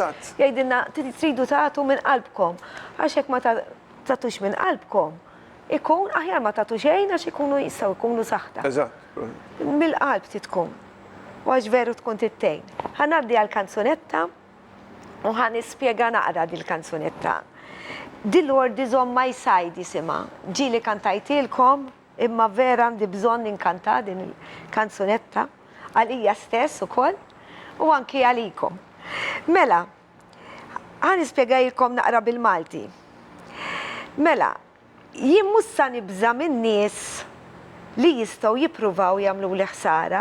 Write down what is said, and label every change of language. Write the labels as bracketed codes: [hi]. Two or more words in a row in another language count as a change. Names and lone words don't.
[mt] Jgħidilna tridu tagħtu minn qalbkom. Għax hekk ma tagħtux minn qalbkom. Ikun aħjar ma tagħtu xejn għax ikunu jistgħu jkunu saħta. Eżatt. Mill-qalb titkun. U għax veru tkun tittejn. Ħanaddi għall-kanzunetta u ħanispjega naqra dil-kanzunetta. The Lord is on my side jisimha. Ġieli kantajtilkom imma vera għandi bżonn inkanta din il-kanzunetta għalija stess ukoll u anki għalikom. Mela, ħan ispjegajilkom naqra bil-Malti. Mela, jien mhux sa nibża minn nies li jistgħu jippruvaw jagħmlu li ħsara.